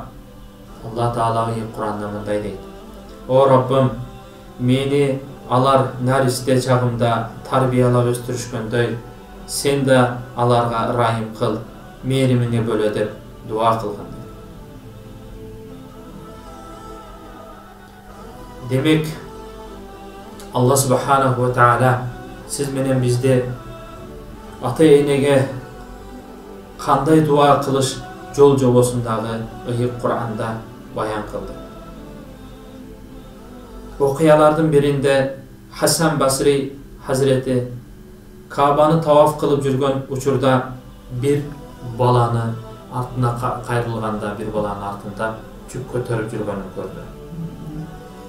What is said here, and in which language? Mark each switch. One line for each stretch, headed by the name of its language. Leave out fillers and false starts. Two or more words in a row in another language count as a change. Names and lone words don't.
Kyrgyz: Алла Таала ыйык Кур'анда мындай дейт: О Раббым, мени алар наристе чагымда тарбиялап өстүрүшкөндөй, сен да аларга ырайым кыл, мээримине бөлө деп дуа кылган. Демек, Алла
Arabic: سبحانه وتعالى
Kyrgyz: сиз менен бизди ата-энеге кандай дуа кылыш жол жобосундагы ыйык Кур'анда баян кылды. Окуялардын биринде Хасан Басри Hazreti Кабаны таваф кылып жүргөн учурда бир баланы артына кайрылганда, бир баланын артында жүк көтөрүп жүргөнүн көрдү.